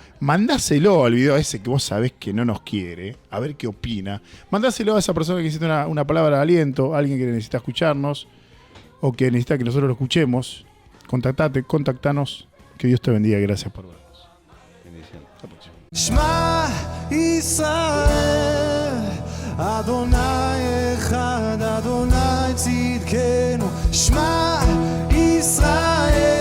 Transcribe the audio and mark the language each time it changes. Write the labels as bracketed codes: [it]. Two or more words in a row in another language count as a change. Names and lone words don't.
[es] Mandáselo al video ese que vos sabés que no nos quiere. A ver qué opina. Mandáselo a esa persona que necesita una palabra de aliento. Alguien que necesita escucharnos. O que necesita que nosotros lo escuchemos. Contactanos. Que Dios te bendiga. Gracias por vernos. Bendición. Hasta la próxima. [he] שמע ישראל, אדוני אחד, אדוני צדקנו. שמע ישראל